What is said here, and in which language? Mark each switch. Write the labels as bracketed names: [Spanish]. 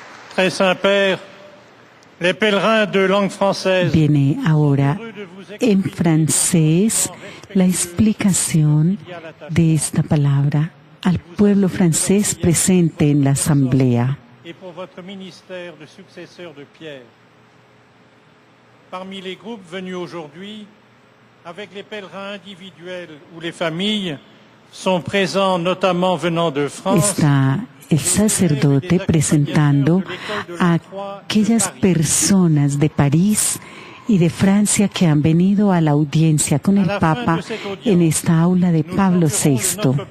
[French] Très Saint-Père, les pèlerins de langue française. [Spanish] Viene ahora en francés la explicación de esta palabra al pueblo francés presente en la asamblea. [French] Et pour votre ministère de successeur de Pierre. Parmi les groupes venus aujourd'hui, avec les pèlerins individuels ou les familles, sont présents notamment venant de France. [Spanish] Está el sacerdote presentando a aquellas personas de París y de Francia que han venido a la audiencia con el Papa en esta aula de Pablo VI.